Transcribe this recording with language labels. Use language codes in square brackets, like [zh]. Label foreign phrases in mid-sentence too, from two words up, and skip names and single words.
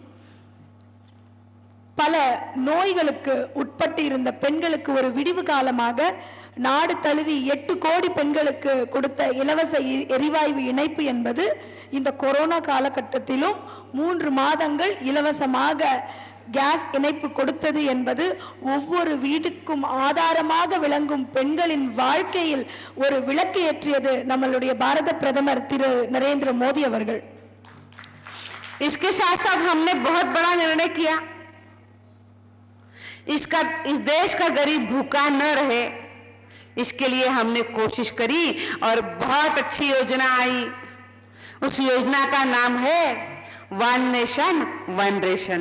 [ta] பல நோய்களுக்கு உட்பட்டு இருந்த பெண்களுக்கு ஒரு விடிவு காலமாக நாடு தழுவி 8 கோடி பெண்களுக்கு கொடுத்த இலவச எரிவாயு இணைப்பு என்பது இந்த கொரோனா காலகட்டத்திலும் 3 மாதங்கள் இலவசமாக கேஸ் இணைப்பு கொடுத்தது என்பது ஒவ்வொரு வீட்டுக்கும் ஆதாரமாக விளங்கும் பெண்களின் வாழ்க்கையில் ஒரு விளக்கு ஏற்றியது நம்மளுடைய பாரத பிரதமர் திரு நரேந்திர மோடி அவர்கள். [hi] इसके साथ साथ हमने बहुत बड़ा निर्णय किया, इस देश का गरीब भूखा न रहे, इसके लिए हमने कोशिश करी और बहुत अच्छी योजना आई। उस योजना का नाम है वन नेशन वन रेशन।